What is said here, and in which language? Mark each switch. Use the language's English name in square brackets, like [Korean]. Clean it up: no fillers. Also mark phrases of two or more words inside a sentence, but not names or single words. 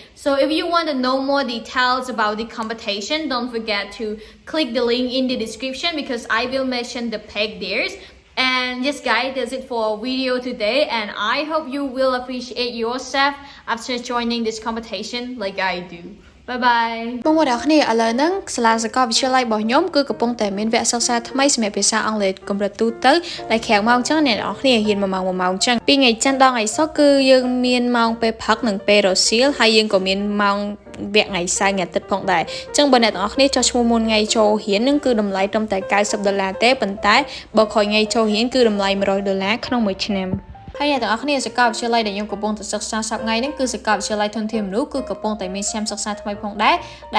[English] So if you want to know more details about the competition, don't forget to click the link in the description, because I will mention the page there. And yes, guys, that's it for our video today. And I hope you will appreciate yourself after joining this competition like I do. Bye bye. [Khmer] បងប្អូនទាំងគ្នាឥឡូវហ្នឹងសាលាសាកលវិទ្យាល័យរបស់ខ្ញុំគឺកំពុងតែមានវគ្គសិក្សាថ្មីសម្រាប់ភាសាអង់គ្លេសកម្រិតទូទៅដែលក្រៅម៉ោងចឹងអ្នកន រគ្នារៀន1ម៉ោង1ម៉ោងចឹងពីថ្ងៃច័ន្ទដល់ថ្ងៃសុក្រគឺយើងមានម៉ោងពេលព្រឹកនិងពេលរសៀលហើយយើងក៏មានម៉ោងវគ្គថ្ងៃសៅរ៍ថ្ងៃអាទិត្យផងដែរចឹងបើអ្នកទាំងអស់គ្នាចុះឈ្មោះមុនថ្ងៃចូលរៀននឹងគឺតម្លៃត្រឹមតែ$90ទេប៉ុន្តែបើក្រោយថ្ងៃចូលរៀនគឺតម្លៃ$100ក្នុងមួយឆ្នាំ ហើយអ្នកទាំងអស់គ្នាសាកលវិទ្យាល័យដែលខ្ញុំកំពុងតែសិក្សាសប្តាហ៍ថ្ងៃនេះគឺសាកលវិទ្យាល័យធនធានមនុស្សគឺកំពុងតែមានឆ្នាំសិក្សាថ្មីផងដែរដែល